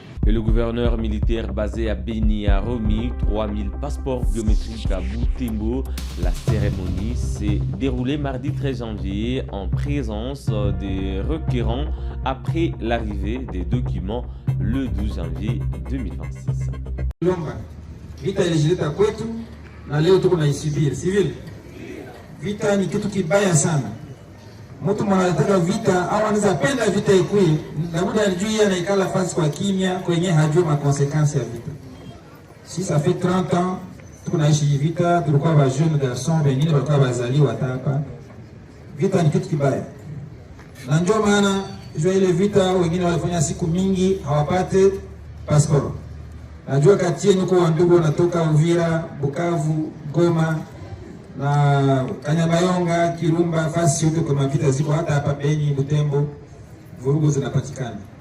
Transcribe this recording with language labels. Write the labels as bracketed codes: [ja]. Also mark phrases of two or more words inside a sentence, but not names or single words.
[fr] Et le gouverneur militaire basé à Beni a remis 3000 passeports biométriques à Butembo. La cérémonie s'est déroulée mardi 13 janvier en présence des requérants après l'arrivée des documents le 12 janvier 2026. [sw] Vita ilijileta kwetu na leo tuko naisubiri, sivyo? Vita ni kitu kibaya sana. Mtu mwanataka vita au anaweza penda vita ikui, na muda anajua anaikala fasi kwa kimya kwenye hajui makonsekansi ya vita. [fr] Si ça fait 30 ans [sw] tunaishi vita, tulikuwa ba [fr] jeune garçon [sw] wengine walikuwa bazaliwa hapa. Vita ni kitu kibaya. Na ndio maana jua ile vita wengine walifanya siku mingi hawapate passport. Najua kati yenu kwa ndugu wanatoka Uvira, Bukavu, Goma na Kanyabayonga, Kirumba, fasi yote kwa vita ziko hata hapa Beni, Butembo, vurugu zinapatikana.